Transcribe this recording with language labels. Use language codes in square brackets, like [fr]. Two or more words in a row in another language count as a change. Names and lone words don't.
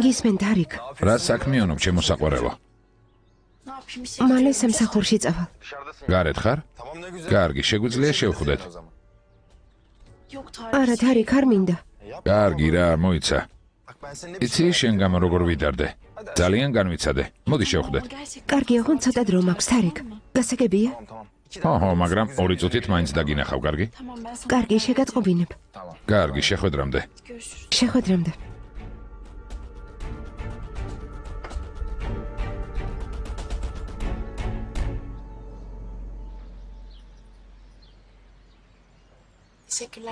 [ka] გისმენ დარიკ, რა საქმიანობ, ჩემო საყვარელო? [tr] Ne yapayım bir şey? [ka] მალე სამსახურში წავალ. გარეთ ხარ? [tr] Tamam ne güzel. [ka] კარგი, შეგვიძლია შევხვდეთ. [tr] Yok Tarık. [ka] არა, დარიკ, არ მინდა. კარგი რა, მოიცა. [tr] Bak ben seninle [ka] იცი შენ გამო როგორ ვიდარდე? ძალიან განვიცადე. მოდი შევხვდეთ. [tr] Gerçekten. [ka] კარგი, ოღონდ ცოტა დრო მაქვს, დარიკ. გასაგებია? ხო, მაგრამ 2 წუთით მაინც დაგინახავ, კარგი? [tr] Tamam ben sana [ka] კარგი, შეგატყობინებ. კარგი, შეხვედრამდე. [tr] görüşürüz. [ka] შეხვედრამდე. [tr] Teşekkürler.